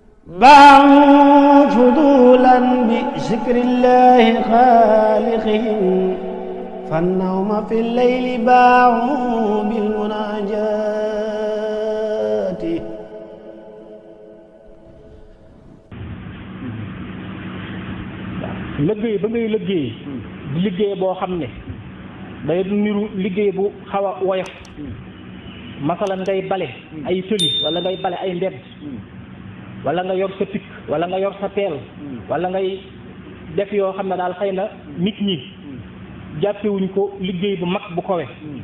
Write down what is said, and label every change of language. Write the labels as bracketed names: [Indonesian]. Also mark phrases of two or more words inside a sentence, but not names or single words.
[Arabic] باعوا فضولا بذكر الله خالقهم فالنوم في الليل باعوا بالمناجات [Wolof] liggéey ba ngay liggéey di liggéey boo xam ne day niru liggéey bu xaw a woyof masalan ngay bale ay tëli wala ngay bale ay mbedd wala nga yor sa pik wala nga yor sa peel wala ngay def yoo xam ne daal xëy na nit ñi jàppewuñ ko liggéey bu mag bu kowe